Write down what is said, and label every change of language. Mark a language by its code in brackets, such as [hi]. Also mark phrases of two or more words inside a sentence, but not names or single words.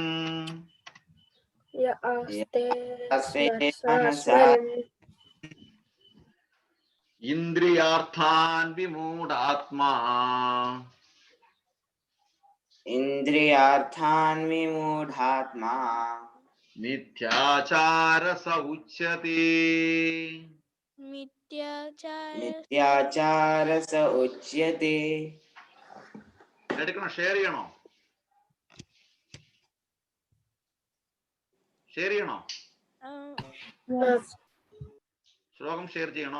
[sa] യ ആസ്തേ മനസാ മനസാ സ്മരൻ ഇന്ദ്രിയാർത്ഥാൻ വിമൂഢാത്മാ ഇന്ദ്രിയാർത്ഥാൻ വിമൂഢാത്മാ മിഥ്യാചാര സ ഉച്യത്തെ മിഥ്യാചാര സ ഉച്യത്തെ. [ml] എടുക്കണോ? ഷെയർ ചെയ്യണോ? ഷെയർ ചെയ്യണോ? ശ്ലോകം ഷെയർ ചെയ്യണോ?